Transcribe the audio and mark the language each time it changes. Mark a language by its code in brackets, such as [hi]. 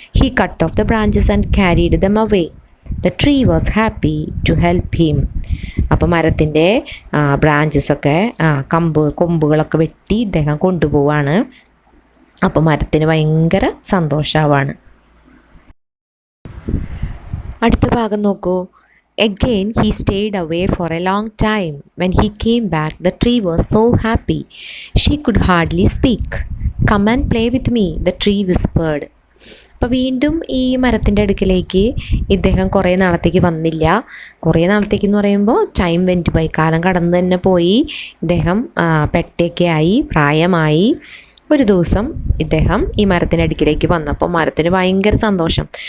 [en] He cut off the branches and carried them away. The tree was happy to help him. [ml] അപ്പോൾ മരത്തിൻ്റെ ബ്രാഞ്ചസൊക്കെ കൊമ്പുകളൊക്കെ വെട്ടി ഇദ്ദേഹം കൊണ്ടുപോവാണ്. അപ്പോൾ മരത്തിന് ഭയങ്കര സന്തോഷമാവാണ്. അടുത്ത ഭാഗം നോക്കൂ. [en] Again he stayed away for a long time. When he came back, the tree was so happy she could hardly speak. Come and play with me, the tree whispered. [ml] അപ്പോൾ വീണ്ടും ഈ മരത്തിൻ്റെ അടുക്കിലേക്ക് ഇദ്ദേഹം കുറേ നാളത്തേക്ക് വന്നില്ല. കുറേ നാളത്തേക്ക് എന്ന് പറയുമ്പോൾ [en] time went by, [ml] കാലം കടന്നു തന്നെ പോയി. ഇദ്ദേഹം പെട്ടയൊക്കെ ആയി, പ്രായമായി. ഒരു ദിവസം ഇദ്ദേഹം ഈ മരത്തിൻ്റെ അടുക്കിലേക്ക് വന്നപ്പോൾ മരത്തിന് ഭയങ്കര സന്തോഷം.